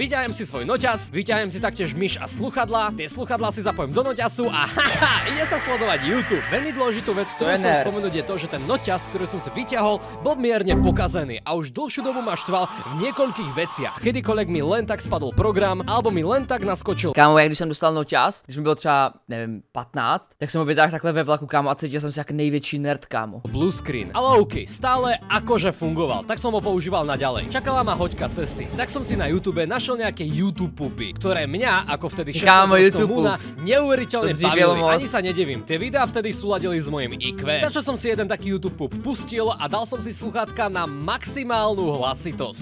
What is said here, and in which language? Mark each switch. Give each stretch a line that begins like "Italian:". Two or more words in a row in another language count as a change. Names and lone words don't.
Slovak: Vyťahujem si svoj noťaz, vyťahujem si taktiež myš a sluchadlá. Tie sluchadlá si zapojím do noťasu a ide sa sledovať YouTube. Veľmi dôležitú vec, ktorú som spomenúť, je to, že ten noťaz, ktorý som si vyťahol, bol mierne pokazený a už dlhšiu dobu ma štval v niekoľkých veciach. Kedykoľvek mi len tak spadol program, alebo mi len tak naskočil.
Czech: Kámo, jak když jsem dostal noťaz, když mi bylo třeba, nevím, 15, tak jsem ho vytáhl takhle ve vlaku, kámo, a cítil jsem se jako největší nerd, kámo.
English: Blue screen.
Slovak: Ale OK, stále akože fungoval, tak som ho používal naďalej. Čakala ma hoďka cesty. Tak som si na YouTube našiel nejaké YouTube pupy, ktoré mňa, ako vtedy 16-ročného Moona, neuveriteľne bavili. Ani sa nedivím. Tie videá vtedy súladili s mojím IQ. Takže som si jeden taký YouTube pup pustil a dal som si sluchátka na maximálnu hlasitosť.